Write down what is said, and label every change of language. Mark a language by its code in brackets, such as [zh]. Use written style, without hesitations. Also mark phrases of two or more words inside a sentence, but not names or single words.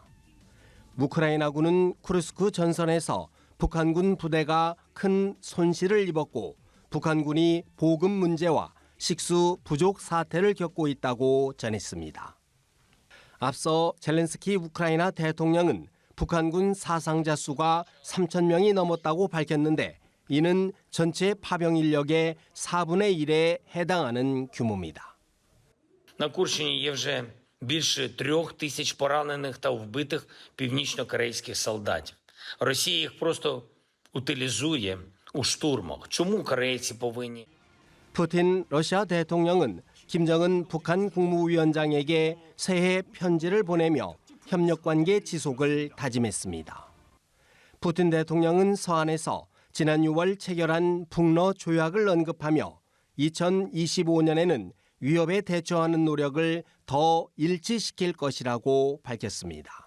[ko] 우크라이나군은 쿠르스크 전선에서 북한군 부대가 큰 손실을 입었고 북한군이 보급 문제와 식수 부족 사태를 겪고 있다고 전했습니다. 앞서 젤렌스키 우크라이나 대통령은 북한군 사상자 수가 3,000명이 넘었다고 밝혔는데 이는 전체 파병 인력의 4분의 1에 해당하는 규모입니다. [uk] На Курщині є вже більше 3,000 поранених та вбитих північно-корейських солдатів. Росія їх просто утилізує у штурмах. Чому корейці повинні? [ko] 푸틴 러시아 대통령은 김정은 북한 국무위원장에게 새해 편지를 보내며 협력관계 지속을 다짐했습니다. 푸틴 대통령은 서한에서 지난 6월 체결한 북러 조약을 언급하며 2025년에는 위협에 대처하는 노력을 더 일치시킬 것이라고 밝혔습니다.